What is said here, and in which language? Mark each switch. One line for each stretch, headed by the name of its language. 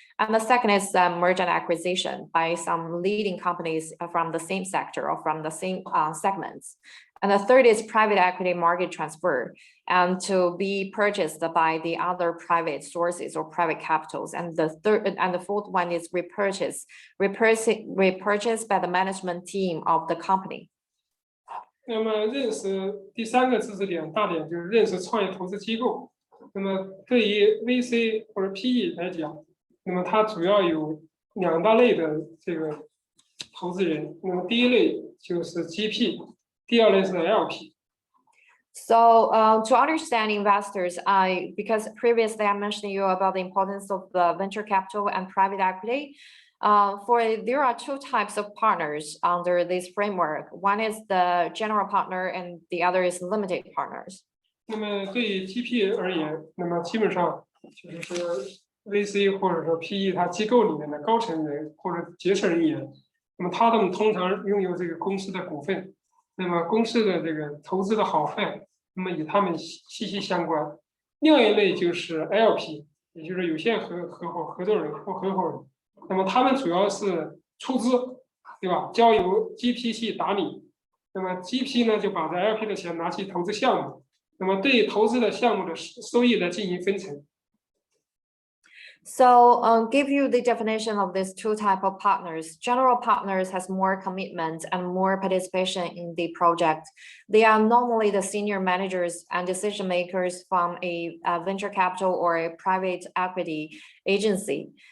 English: And the second is merger and acquisition by some leading companies from the same sector or from the same segments. And the third is private equity market transfer and to be purchased by the other private sources or private capitals. And the fourth one is repurchase by the management team of the company.
Chinese: 那么认识第三个知识点大点就是认识创业投资机构。那么对于 VC 或者 PE 来讲，那么它主要有两大类的这个投资人。那么第一类就是 GP。第二类是 LP。
English: So to understand investors, because previously I mentioned you about the importance of the venture capital and private equity. There are two types of partners under this framework. One is the general partner, and the other is limited partners.
Chinese: 那么对于 GP 而言，那么基本上就是说 VC 或者说 PE 它机构里面的高层人或者决策人员，那么他们通常拥有这个公司的股份。那么公司的这个投资的好坏，那么与他们息息相关。另外一类就是 LP， 也就是有限合作人或合伙人。那么他们主要是出资，对吧？交由 GP 去打理。那么 GP 呢就把这 LP 的钱拿去投资项目，那么对投资的项目的收益呢进行分成。
English: So give you the definition of these two types of partners. General partners has more commitment and more participation in the project. They are normally the senior managers and decision makers from a venture capital or a private equity agency.